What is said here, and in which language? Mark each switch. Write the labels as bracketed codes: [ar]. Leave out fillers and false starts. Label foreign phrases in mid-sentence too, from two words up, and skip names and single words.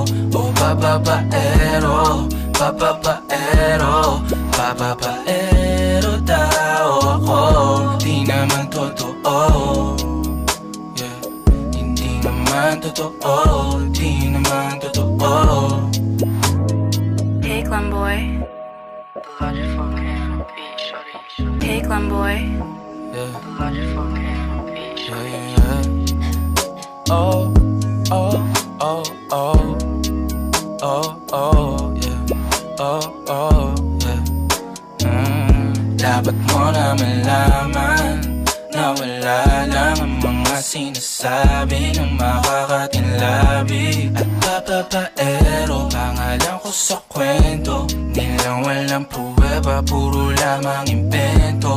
[tl] O bababaero, bababaero, bababaero tao ako. Di naman totoo, yeah. Hindi naman totoo, di naman totoo. [en] Hey Glamboy. Hey Glamboy. Yeah. Yeah, yeah. Oh, oh, oh, oh. Oh, oh, yeah. Oh, oh, yeah. [tl] Dapat mo na malaman na wala lang ang mga sinasabi ng makakatinlabi at bababaero. Pangalan ko sa kwento, nilang walang pruweba, puro lamang imbento.